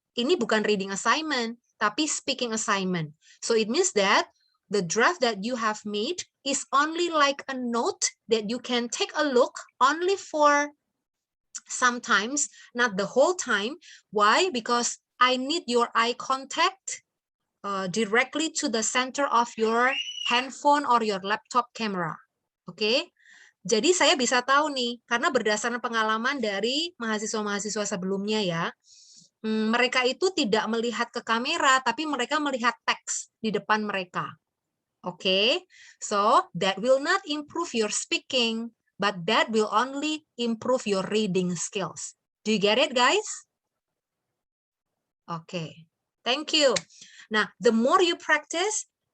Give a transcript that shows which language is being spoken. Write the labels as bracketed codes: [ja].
[id] Ini bukan reading assignment, tapi speaking assignment. [en] So it means that the draft that you have made is only like a note that you can take a look only for sometimes, not the whole time. Why? Because I need your eye contact directly to the center of your handphone or your laptop camera. [id] Oke? Jadi saya bisa tahu nih, karena berdasarkan pengalaman dari mahasiswa-mahasiswa sebelumnya ya, mereka itu tidak melihat ke kamera, tapi mereka melihat teks di depan mereka. Oke? [en] So, that will not improve your speaking, but that will only improve your reading skills. Do you get it, guys? Okay. Thank you. Nah, the more you practice,